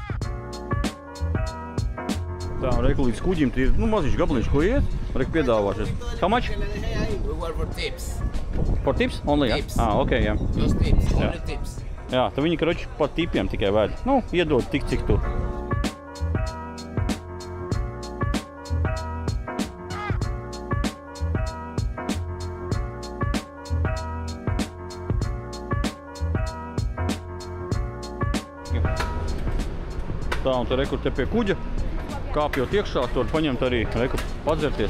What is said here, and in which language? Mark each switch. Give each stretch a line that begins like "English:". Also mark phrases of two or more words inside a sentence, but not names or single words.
Latvian: Tā, reku līdz kuģim, tie ir maziņš gabaliņš, ko iet. Reku piedāvāšies.
English: How much? We work for tips. For tips? Only,
Latvian: jā? Tips. Ok, jā.
English: Just tips, only tips.
Latvian: Jā, tad viņi, karoči, pa tipiem tikai vēd. Nu, iedod tik, cik tu. Tā, un tu rekur te pie kuģa, kāpjot iekšā, tur paņemt arī, rekur, padzerties.